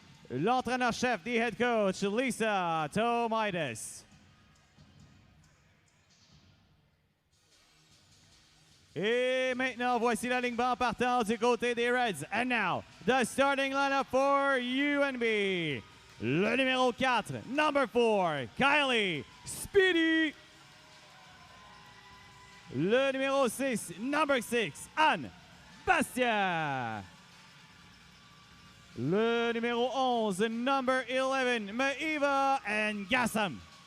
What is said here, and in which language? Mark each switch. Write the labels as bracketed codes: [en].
[fr] L'entraîneur-chef, [en] the head coach, Lisa Tomaitis. [fr] Et maintenant, voici la ligne banc partant du côté des Reds. [en] And now, the starting lineup for UNB. [fr] Le numéro 4, [en] number 4, [fr] Kylie Speedy. Le numéro 6, [en] number 6, [fr] Anne Bastien. Le numéro 11, [en] number 11, [fr] Maeva Ngassam.